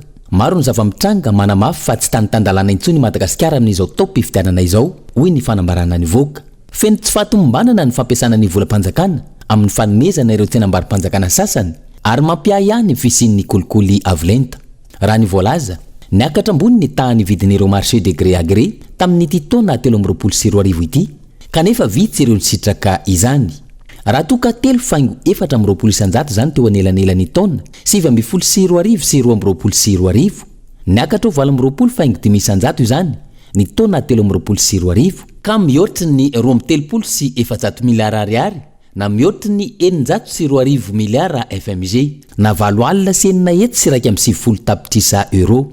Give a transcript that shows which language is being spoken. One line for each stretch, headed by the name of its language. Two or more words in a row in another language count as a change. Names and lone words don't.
Malagasy: Maro ny zava-mitranga manamafy fa tsy tanitandalana intsony Madagasikara amin'izao topy fidianana izao hoy ny fanambarana ny voaka. Feno tsy fahatombanana ny fampiasana ny volam-panjakana amin'ny fanomezana ireo tsenam-barim-panjakana sasany ary mampia ihany fisian'ny kolikoly avolenta. Raha ny voalaza niakatra ambony ny tahany vidin'ireo
French: marché de gré à gré
Malagasy: tamin'ity taona 13.4 ity kanefa vitsy ireo sitraka izany. Raha toka 3.4 isanjato zany teo anelanelany taona 7.4 sy 2.4 niakatra 4.5 isanjato izany ny taona 13.4 ka mihoatra ny 2.3 sy 400 miliara ariary na mihoatra ny 7.2 miliara FMG na 7 alina sy 9 sy 1.7 tapitrisa euro.